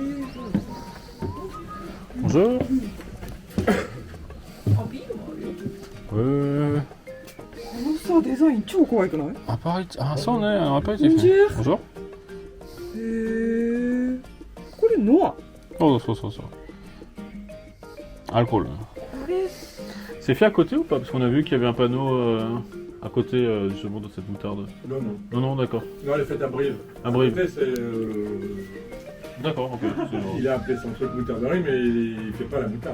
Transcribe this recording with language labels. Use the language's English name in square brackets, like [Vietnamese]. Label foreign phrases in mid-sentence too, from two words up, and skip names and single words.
[Japanese] 面白い。このさデザイン超可愛くない？アパイチ、あ、そうね、アパイチ。面白い。これノア。そう。Alcool. [French] C'est fait à côté ou pas? Parce qu'on a vu qu'il y avait un panneau à côté justement de cette moutarde. Non, d'accord. Non, elle est faite à Brive. À Brive. Après, c'est, D'accord, ok. il a appelé son truc moutarderie, mais il fait pas la moutarde.